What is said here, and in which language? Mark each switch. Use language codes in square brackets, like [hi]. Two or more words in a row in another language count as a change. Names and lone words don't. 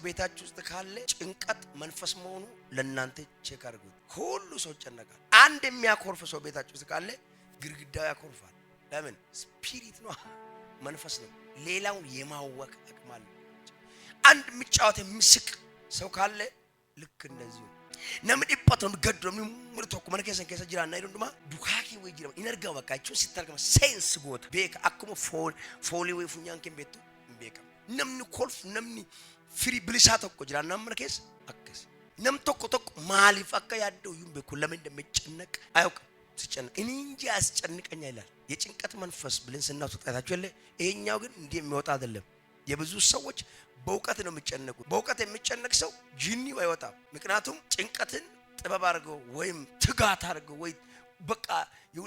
[am] ቤታችሁ ውስጥ ካለ ጭንቀት መንፈስ መሆኑ ለእናንተ ቼክ አድርጉት ሁሉ ሰው ጨነቃል አንድ የሚያኮርፍ ሰው ቤታችሁ ውስጥ ካለ ግርግዳው ያኮርፋል ለምን ስፒሪት ነው መንፈስ ነው ሌላው የማወቅ አቅም አለ አንድ ምጫወት ምስቅ ሰው ካለ ልክ እንደዚህ namni [om] dhiphatu gaddu namni tokko mana keessa jiraanna heddumaa dukaa kee wayii jira in argama bakka jechuun sitti argama seensi goota beeka akkuma foolii wayii funyaan kee beektu hin beekama namni kolfu namni firii bilisaa tokko jiraanna mana keessa akkas nam tokko maaliif akka yaaddoo yuun beeku [am] ለምን እንደሚጨነቅ አያውቅም ሲጨነቅ እኔ እንጂ አስጨንቀኛ ይላል የጭንቀት መንፈስ ብለን ስናወጣታችሁ የለ ይሄኛው ግን እንዲህ የሚወጣ አይደለም የብዙ ሰዎች በእውቀት ነው የሚጨነቁት በእውቀት የሚጨነቅ ሰው ጂኒው አይወጣም ምክንያቱም ጭንቀትን ጥበብ አድርገው ወይም ትጋት አድርገው ወይ በቃ ይሁኔ